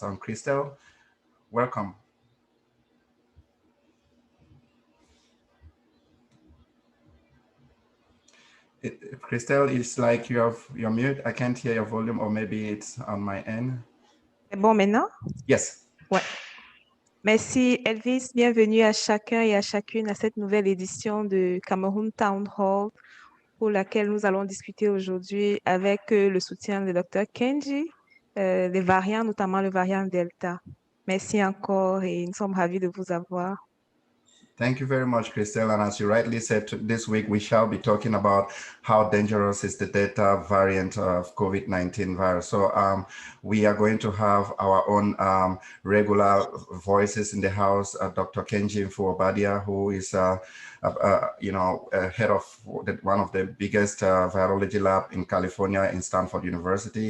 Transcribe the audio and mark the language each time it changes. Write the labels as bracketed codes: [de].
[en] Christelle, welcome. Christelle, it's like you're mute. I can't hear your volume, or maybe it's on my end. [fr] C'est bon maintenant? [en] Yes. [fr] Ouais. Merci Elvis, bienvenue à chacun et à chacune à cette nouvelle édition de Cameroon Town Hall pour laquelle nous allons discuter aujourd'hui avec le soutien du Dr Kenji, les variants, notamment le variant Delta. Merci encore et nous sommes ravis de vous avoir. [en] Thank you very much, Christelle. And as you rightly said, this week we shall be talking about how dangerous is the Delta variant of COVID-19 virus. So we are going to have our own regular voices in the house, Dr. Kenji Mfuobadia, who is head of one of the biggest virology lab in California in Stanford University.